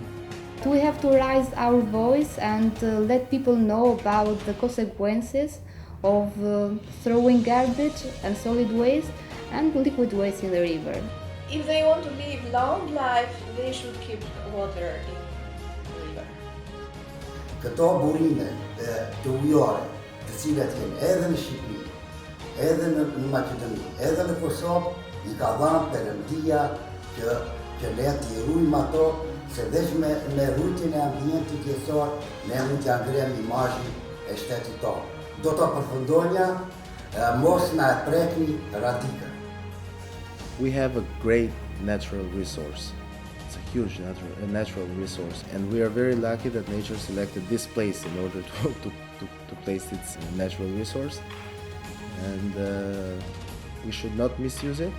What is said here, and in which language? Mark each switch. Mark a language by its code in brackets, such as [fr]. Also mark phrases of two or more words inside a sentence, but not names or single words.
[en] We have to raise our voice and let people know about the consequences of throwing garbage and solid waste and liquid waste in the river. If they want to live long life, they should keep water in the river. [sq] Këto burime të ujore, të cilat janë edhe në Shqipëri, edhe në Maqedoni, edhe në Kosovë, I ka dhënë Perëndia që ne t'i ruajmë ato, se veç me rujtjen e ambientit jetësor, ne mund t'ia ngrejmë imazhin e shtetit tonë. Do ta përfundonja, mos na e prekni radikën. [en] We have a great natural resource. It's a huge natural resource, and we are very lucky that nature selected this place in order to place its natural resource. And we should not misuse it.